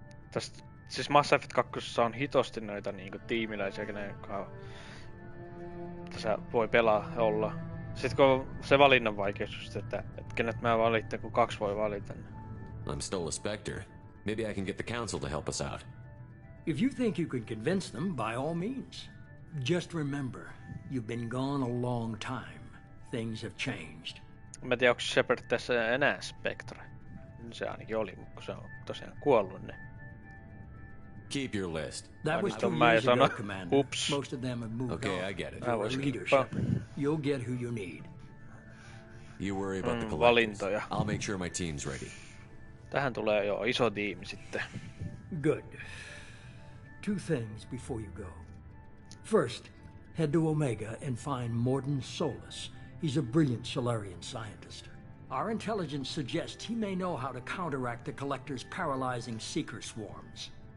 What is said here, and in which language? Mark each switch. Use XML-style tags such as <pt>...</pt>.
<fi>Tästä, siis Mass Effect 2 on hitosti noita niinku tiimiläisiä, kenen tässä voi pelaa ja olla. Sitten kun on se valinnan vaikeus just, että kenet mä valitsen, kun 2 voi valita.</fi> <en>I'm still a Spectre. Maybe I can get the Council to help us out. If you think you can convince them, by all means. Just remember, you've been gone a long time. Things have changed.</en> <fi>Mä en tiedä, onko Shepard tässä enää Spectre. Se ainakin oli, kun se on tosiaan kuollut ne.</fi> <en>Keep your list. That was 2 years ago, Commander. Most of them have moved on. Okay, I get it. You're a leader, Shepard. You'll get who you need. You worry about the collectors.</en> <fi>Valintoja.</fi> <en>I'll make sure my team's ready.</en> <fi>Tähän tulee jo iso tiimi sitten.</fi> <en>Good. 2 things before you go. First, head to Omega and find Mordin Solus. He's a brilliant Solarian scientist. Our intelligence suggests he may know how to counteract the Collector's paralyzing Seeker swarms.</en>